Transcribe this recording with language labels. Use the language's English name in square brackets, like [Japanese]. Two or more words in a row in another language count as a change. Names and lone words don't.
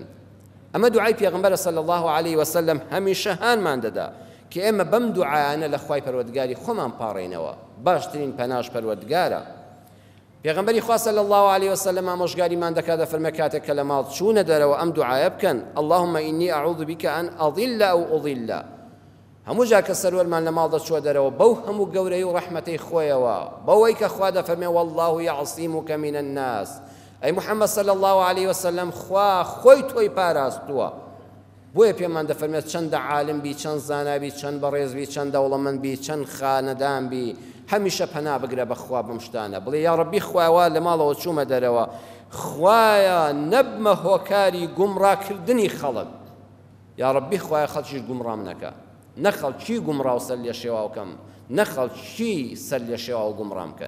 [Central Kurdish] ئەمە دوعای پێغەمبەر [Arabic] صلی الله علیه وسلم [Central Kurdish] هەمیشە هانمان دەدا کە ئێمە بەم دوعایانە لە خوای پەروەردگاری خۆمان پاڕێنەوە، باشترین پەناش پەروەردگارە. پێغەمبەری خوا [Arabic] صلی الله علیه وسلم [Central Kurdish] ئامۆژگاریمان دەکات دەفەرمێ کاتێک کە لە ماڵ چوونە دەرەوە ئەم دوعایە بکەن [Arabic] اللهم إني أعوذ بك أن أضل أو أضل. [Central Kurdish] هەموو جا کە سەروەرمان لە ماڵ دەچووە دەرەوە بەو هەموو گەورەی و ڕەحمەتەی خۆیەوە، بەوەی کە خوا دەفەرمێ [Arabic] والله يعصمك من الناس، [Central Kurdish] ئەی محەممەد [Arabic] صلی الله علیه وسلم [Central Kurdish] خوا خۆی تۆی پاراستووە. بۆیە پێمان دەفەرمێت چەندە عالم بی، چەند زانابی، چەند بەڕێز بی، چەند دەوڵەمەند بی، چەند خانەدان بی، هەمیشە پەنا بگرە بەخوا بەم شتانە، بڵێ [Arabic] یا ڕەبی [Central Kurdish] خوایەوە لە ماڵەوە چوومە دەرەوە، خوایە نەبمە هۆکاری گومڕاکردنی خەڵک، [Arabic] یا ڕەبی [Central Kurdish] خوایە خەڵکیش گومڕام نەکە، نەخەڵکی گومڕاو سەر لێ شێواوکەم، نەخەڵکی سەر لێ شێواو گومڕام کەن.